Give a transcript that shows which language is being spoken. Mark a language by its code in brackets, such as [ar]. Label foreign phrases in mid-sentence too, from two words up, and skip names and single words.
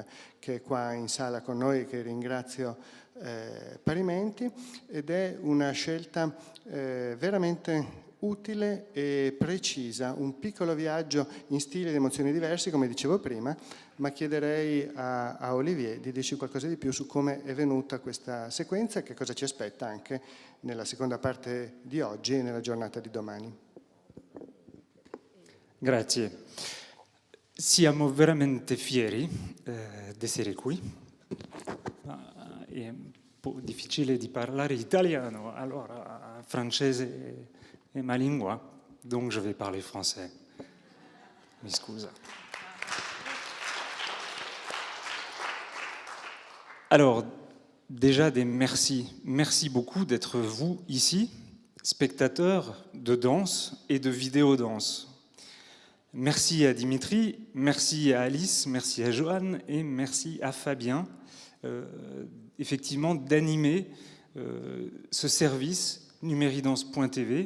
[it] che è qua in sala con noi, che ringrazio parimenti, ed è una scelta veramente utile e precisa, un piccolo viaggio in stili ed emozioni diversi, come dicevo prima, ma chiederei a Olivier di dirci qualcosa di più su come è venuta questa sequenza e che cosa ci aspetta anche nella seconda parte di oggi e nella giornata di domani. Grazie. Siamo veramente fieri di essere qui. È un po' difficile di parlare italiano, allora francese è ma lingua, [fr] donc je vais parler français. [it] Mi scusa. [fr] Alors, déjà des merci. Merci beaucoup d'être vous ici, spectateurs de danse et de vidéo-danse. Merci à Dimitri, merci à Alice, merci à Joanne et merci à Fabien, effectivement, d'animer ce service numéridance.tv.